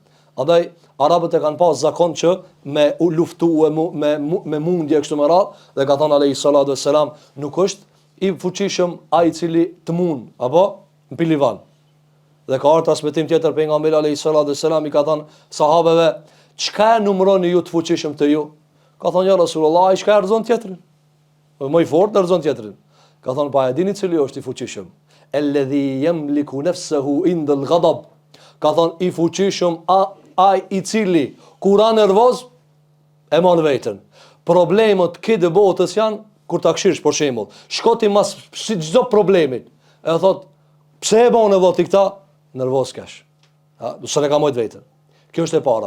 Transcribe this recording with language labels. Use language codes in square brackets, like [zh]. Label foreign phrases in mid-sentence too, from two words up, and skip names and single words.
[sq] Andaj arabët e kanë pas zakon që me u luftue me mundje kështu me radhë, dhe ka thonë [ar] عليه الصلاة والسلام, [sq] nuk është i fuqishëm ai i cili të mund, apo në pilivan. Dhe ka ardhur transmetim tjetër pejgamberi [ar] عليه الصلاة والسلام [sq] i ka thonë sahabeve, çka numëroni ju të fuqishëm të ju? Ka thonë [ar] يا رسول الله, [sq] çka e rëzon tjetrin? Më i fortë rëzon tjetrin. Ka thonë pa e dini cili është i fuqishëm? [ar] الذي يملك نفسه عند الغضب. [sq] Ka thonë i fuqishëm ai i cili kur ka nervoz e mor veten. Problemet këtë botës janë kur ta kshirsh për shembull. Shko ti mas çdo problemit. E thot pse e bën edhe ti këta? Nervoz kesh. Ha, do të ka mojt veten. Kjo është e para.